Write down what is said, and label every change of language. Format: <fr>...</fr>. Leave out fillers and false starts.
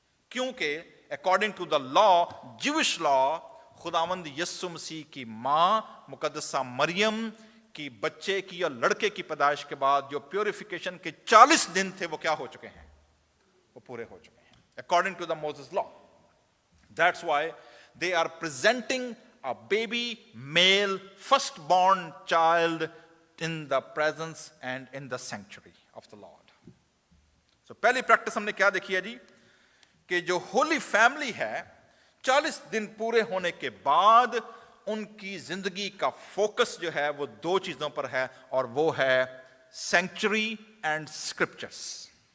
<ur>کیونکہ according to the law, Jewish لا، خداوند یسوع مسیح کی ماں مقدسہ مریم کی بچے کی اور لڑکے کی پیدائش کے بعد جو پیوریفیکیشن کے 40 دن تھے وہ کیا ہو چکے ہیں؟ وہ پورے ہو چکے ہیں</ur> <en>according to the Moses law. That's why they are presenting a baby male firstborn child in the presence and in the sanctuary of the Lord. So</en> <ur>پہلی پریکٹس ہم نے کیا دیکھی ہے جی؟ کہ جو ہولی فیملی ہے 40 دن پورے ہونے کے بعد ان کی زندگی کا فوکس جو ہے وہ 2 چیزوں پر ہے، اور وہ ہے سینکچری اینڈ اسکرپچرس.</ur>